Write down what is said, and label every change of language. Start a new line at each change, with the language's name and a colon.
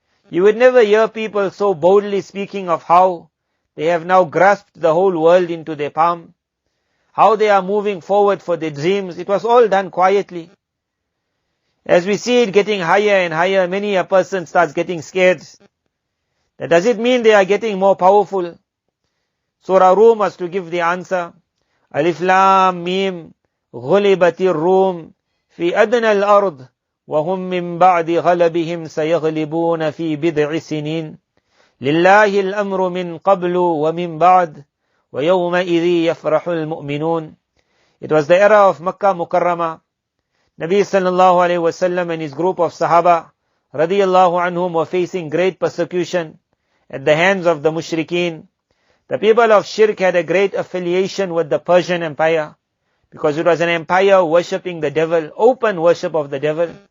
English: You would never hear people so boldly speaking of how they have now grasped the whole world into their palm, how they are moving forward for their dreams. It was all done quietly. As we see it getting higher and higher, many a person starts getting scared. That does it mean they are getting more powerful? Surah Rum was to give the answer.
Arabic: Alif Lam Mim غُلِبَتِ الرُّومِ فِي أَدْنَى الْأَرْضِ وَهُمْ مِنْ بَعْدِ غَلَبِهِمْ سَيَغْلِبُونَ فِي بِضْعِ سِنِينَ لِلَّهِ الْأَمْرُ مِنْ قَبْلُ وَمِنْ بَعْدِ وَيَوْمَئِذٍ يَفْرَحُ الْمُؤْمِنُونَ.
English: It was the era of Makkah Mukarramah. Nabi sallallahu alayhi wasallam and his group of Sahaba radiyallahu anhum were facing great persecution at the hands of the mushrikeen. The people of Shirk had a great affiliation with the Persian Empire, because it was an empire worshipping the devil, open worship of the devil.